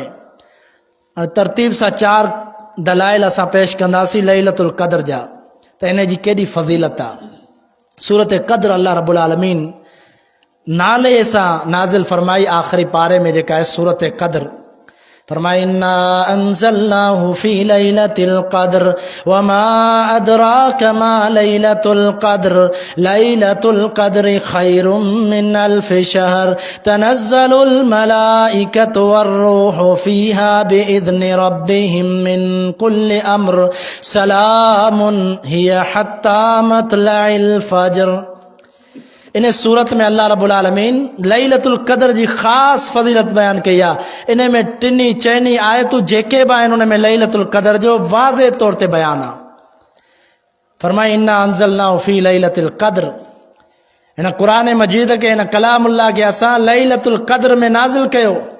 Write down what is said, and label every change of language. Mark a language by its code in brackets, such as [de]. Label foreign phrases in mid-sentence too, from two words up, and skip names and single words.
[sd] तरतीब सां 4 दलाइल असां पेश कंदासीं लैलतुल क़द्र जा त इन जी केॾी फज़ीलत आहे। सूरत क़द्र [ar] الله رب العالمين [sd] नाले सां नाज़िल फरमाई आख़िरी पारे में जेका आहे सूरत क़द्र। [ar] फरमाए إنا أنزلناه في ليلة القدر وما أدراك ما ليلة القدر ليلة القدر خير من ألف شهر تنزل الملائكة والروح فيها بإذن ربهم من كل أمر سلام هي حتى مطلع الفجر. [sd] इन सूरत में [ar] الله رب العالمين [sd] लैलतुल क़द्र जी ख़ास फज़ीलत बयान कई आहे। इन में टिनी चइनी आयतूं जेके बि आहिनि उन में लैलतुल क़द्र जो वाज़े तौर ते बयान आहे। फरमाई [ar] إنا أنزلناه في ليلة القدر, [sd] हिन क़ुरान मजीद के हिन कलामुल्लाह के असां लैलतुल क़द्र में नाज़िल कयो।